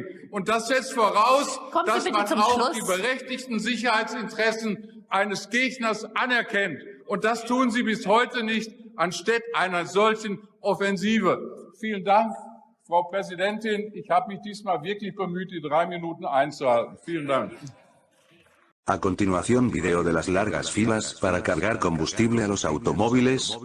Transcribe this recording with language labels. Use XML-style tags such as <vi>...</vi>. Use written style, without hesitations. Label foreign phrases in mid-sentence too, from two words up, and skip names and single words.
<de>Und das setzt voraus, dass man auch die berechtigten Sicherheitsinteressen eines Gegners anerkennt. Und das tun Sie bis heute nicht, anstatt einer solchen Offensive. Vielen Dank, Frau Präsidentin. Ich habe mich diesmal wirklich bemüht, die 3 Minuten einzuhalten. Vielen Dank.</de> <es>A continuación, video de las largas filas para cargar combustible a los automóviles.</es>